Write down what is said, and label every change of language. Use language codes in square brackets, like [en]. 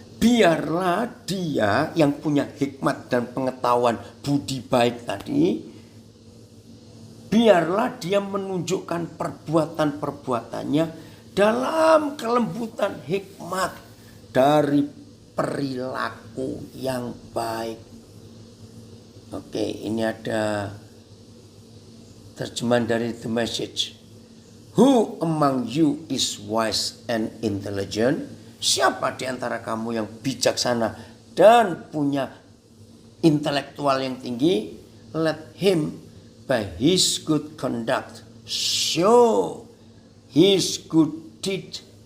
[id] Biarlah dia yang punya hikmat dan pengetahuan budi baik tadi, biarlah dia menunjukkan perbuatan-perbuatannya dalam kelembutan hikmat dari perilaku yang baik. Oke, ini ada terjemahan dari The Message. [en] Who among you is wise and intelligent? [id] Siapa di antara kamu yang bijaksana dan punya intelektual yang tinggi? [en] Let him by his good conduct show his good deed